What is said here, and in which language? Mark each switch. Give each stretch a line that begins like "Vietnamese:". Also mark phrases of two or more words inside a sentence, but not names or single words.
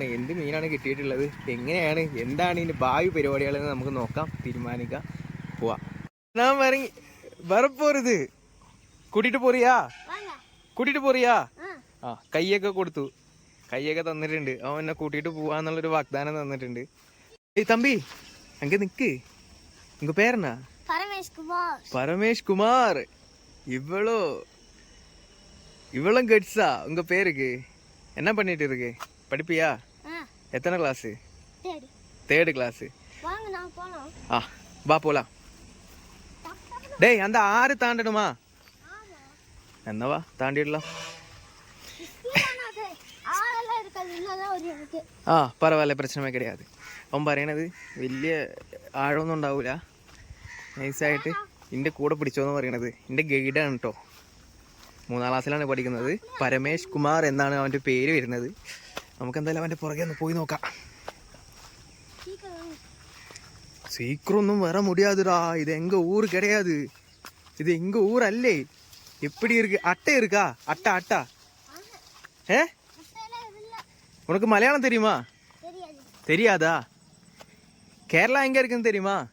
Malayalam: എന്ത് മീനാണ് കിട്ടിയിട്ടുള്ളത്, എങ്ങനെയാണ്, എന്താണ് ഇതിൻ്റെ ഭാവി പരിപാടികളെന്ന് നമുക്ക് നോക്കാം, തീരുമാനിക്കാം, പോവാം. ഞാൻ ഇറങ്ങി வரப்போறது കൂട്ടിട്ട് പോറിയാ ആ കൈയൊക്കെ കൊടുത്തു, കൈയൊക്കെ തന്നിട്ടുണ്ട്. അവൻ എന്നെ കൂട്ടിയിട്ട് പോവാന്നുള്ളൊരു വാഗ്ദാനം തന്നിട്ടുണ്ട്.
Tamil: ஏய் தம்பி, அங்க நிக்கு, உங்க பேரென்ன? பரமேஷ் குமார். இவ்வளோ கட்ஸா உங்க பேருக்கு? என்ன பண்ணிட்டு இருக்கு? படிப்பியா? எத்தனை கிளாஸு? 3rd கிளாஸு. ஆ வா போலாம். டேய் அந்த 6 தாண்டணுமா? என்னவா தாண்டிடலாம். ஆ பரவாயில்ல, பிரச்னமே கிடையாதே.
Malayalam: അവൻ പറയണത് വലിയ ആഴമൊന്നും ഉണ്ടാവില്ല, നൈസായിട്ട് എൻ്റെ കൂടെ പിടിച്ചോന്ന് പറയണത്. എൻ്റെ ഗൈഡാണ് കേട്ടോ. 3ാം ക്ലാസ്സിലാണ് പഠിക്കുന്നത്. പരമേഷ് കുമാർ എന്നാണ് അവൻ്റെ പേര് വരുന്നത്. നമുക്ക് എന്തായാലും അവൻ്റെ പുറകെ ഒന്ന് പോയി നോക്കാം.
Tamil: சீக்கிரம் வர முடியாதுடா, இது எங்க ஊர் கிடையாது, இது எங்க ஊர் அல்லே. எப்படி இருக்கு? அட்டை இருக்கா? அட்டா உனக்கு மலையாளம் தெரியுமா? தெரியாதா? கேரளா எங்க இருக்குன்னு தெரியுமா?